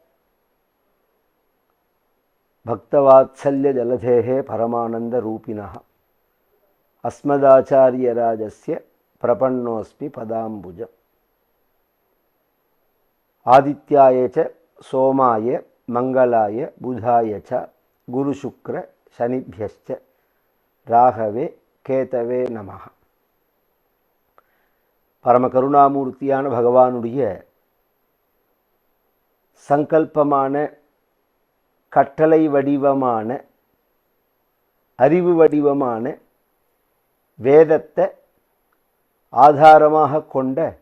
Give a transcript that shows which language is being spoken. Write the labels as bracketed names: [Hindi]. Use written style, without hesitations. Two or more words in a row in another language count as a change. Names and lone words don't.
[Sanskrit] भक्तवात्सल्य जलधेः परमानंद रूपिणः अस्मदाचार्यराजस्य प्रपन्नोऽस्मि पदाम्बुजम्। आदित्याय च सोमाय मंगलाय बुधाय च गुरुशुक्र शनिभ्यश्च राघवे केतवे नमः। [Tamil] பரம கருணாமூர்த்தியான பகவானுடைய சங்கல்பமான கட்டளை வடிவமான அறிவு வடிவமான வேதத்தை ஆதாரமாக கொண்ட